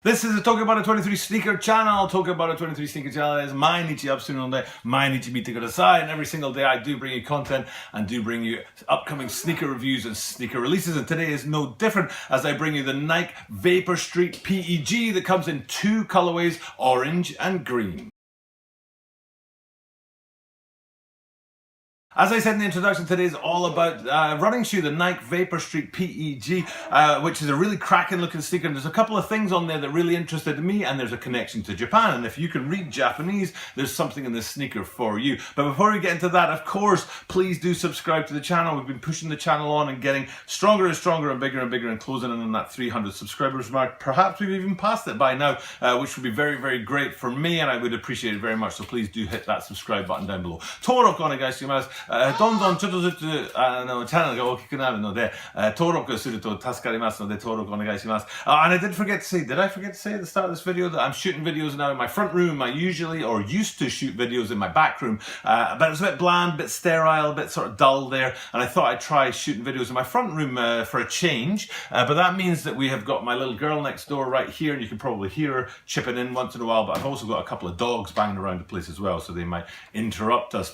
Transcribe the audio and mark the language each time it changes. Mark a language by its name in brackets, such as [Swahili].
[English] This is the Talking About a 23 Sneaker channel. [Japanese] Talking About a 23 Sneaker channel is毎日アップするので毎日見てください. [English] And every single day I do bring you content and do bring you upcoming sneaker reviews and sneaker releases. And today is no different as I bring you the Nike Vapor Street PEG that comes in two colorways, orange and green. As I said in the introduction, today is all about running shoe, the Nike Vapor Street PEG, which is a really cracking looking sneaker. And there's a couple of things on there that really interested me, and there's a connection to Japan. And if you can read Japanese, there's something in this sneaker for you. But before we get into that, of course, please do subscribe to the channel. We've been pushing the channel on and getting stronger and stronger and bigger and closing in on that 300 subscribers mark. Perhaps we've even passed it by now, which would be very, very great for me, and I would appreciate it very much. So please do hit that subscribe button down below. [Japanese] 登録お願いします。どんどんちょっとずつチャンネルが大きくなるので、登録すると助かりますので登録お願いします。 [English] And I did forget to say, did I forget to say at the start of this video that I'm shooting videos now in my front room? I usually or used to shoot videos in my back room, but it was a bit bland, a bit sterile, a bit sort of dull there, and I thought I'd try shooting videos in my front room for a change. But that means that we have got my little girl next door right here, and you can probably hear her chipping in once in a while, but I've also got a couple of dogs banging around the place as well, so they might interrupt us.